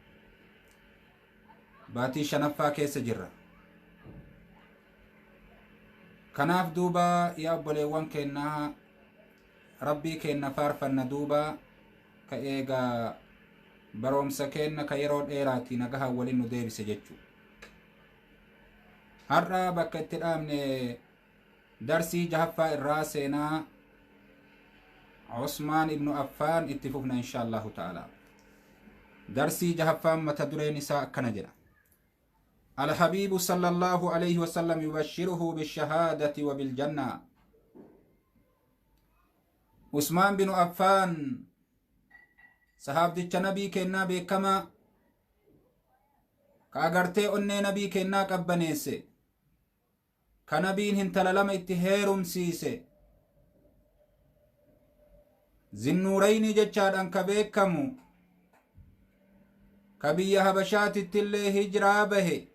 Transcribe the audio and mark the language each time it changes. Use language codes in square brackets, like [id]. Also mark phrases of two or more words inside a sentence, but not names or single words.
[om] baatii shanaffaa keessa jirra kanaaf duuba yaa obboleewwan keenna rabbii keenna faarfanna duuba ka eega baroomsa kenna ka yeroo dheeraati nagaha waliin nu deebise jechu har'a bakka itti dhaabne darsii jahaffaa irraa seenaa Usmaan ibnu Affaan itti fufna [ar] إن شاء الله تعالى [om] darsii jahaffaan mata dureen isaa akkana jedha [ar] الحبيب صلى الله عليه وسلم يبشره بالشهادة وبالجنة عثمان بن عفان [om] sahaabdicha nabii kennaa beekama ka agartee onnee nabii kennaa qabbaneesse ka nabiin hintala lama itti heerumsiise zinnuurayni jechaadhaan ka beekamu ka biyya habashaatittillee hijiraa bahe